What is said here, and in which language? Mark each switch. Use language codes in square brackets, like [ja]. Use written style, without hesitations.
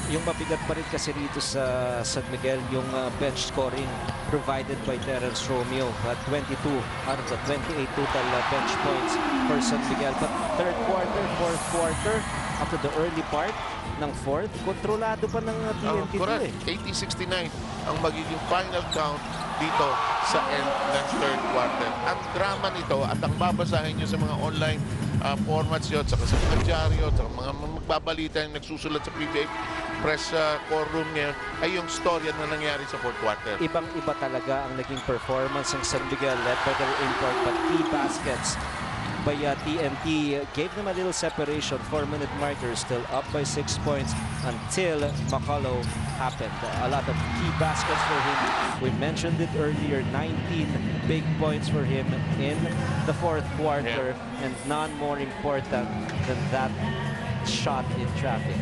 [tl] Yung mabigat pa rin kasi dito sa San Miguel, yung [en] bench scoring provided by Terrence Romeo at 22 out of the 28 total bench points for San Miguel. But third quarter, fourth quarter, after the early part ng fourth, [tl] kontrolado pa ng [en] TNT. Correct. [tl] 80-69 ang magiging final count dito sa end ng third quarter. Ang drama nito at ang babasahin nyo sa mga online formats yun, saka sa mga dyaryo, sa mga magbabalita yung nagsusulat sa PBA press core room ngayon, ay yung storya na nangyari sa fourth quarter. Ibang-iba talaga ang naging performance ng [en] San Miguel, led by their import, but key baskets by TNT gave them a little separation. 4-minute marker, still up by 6 points until McCullough happened. A lot of key baskets for him. We mentioned it earlier, 19 big points for him in the fourth quarter, and none more important than that shot in traffic.